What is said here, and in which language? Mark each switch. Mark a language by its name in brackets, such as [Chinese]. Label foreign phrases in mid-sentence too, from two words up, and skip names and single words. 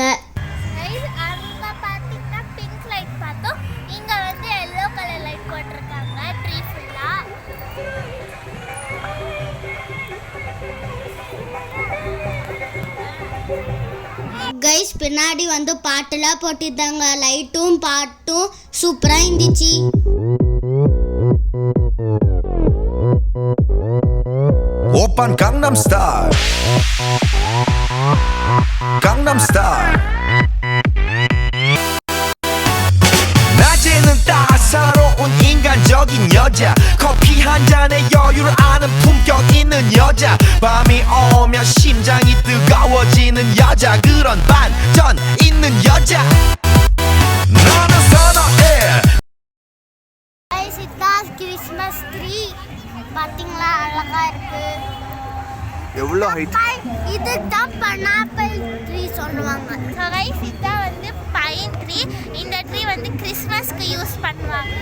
[Tamil] அங்கே பார்த்தீங்கன்னா [English] pink light [Tamil] பார்த்தோம், இங்கே வந்து [English] yellow colour light [Tamil] போட்டிருக்காங்க ட்ரீ ஃபுல்லாக. கைஸ் பின்னாடி வந்து பாட்டுலாம் போட்டிருந்தாங்க. லைட்டும் பாட்டும் சூப்பராக இருந்துச்சு. [Korean] 오빤 강남스타일 강남스타일 낮에는 따사로운 인간적인 여자 커피 한 잔에 여유를 아는 품격 있는 여자 밤이 오면 심장이 뜨거워지는 여자 그런 반전 있는 여자 너는 선호해 [Tamil] கைஸ் இதுதான் [English] Christmas tree. [Tamil] பார்த்தீங்களா அழகா இருக்கு. எவ்வளோ ஹைட்? இது தான் [English] pineapple tree [Tamil] சொல்லுவாங்க. ஸோ கைஸ் இதுதான் வந்து [English] pine tree. [Tamil] இந்த ட்ரீ வந்து கிறிஸ்மஸ்க்கு யூஸ் பண்ணுவாங்க.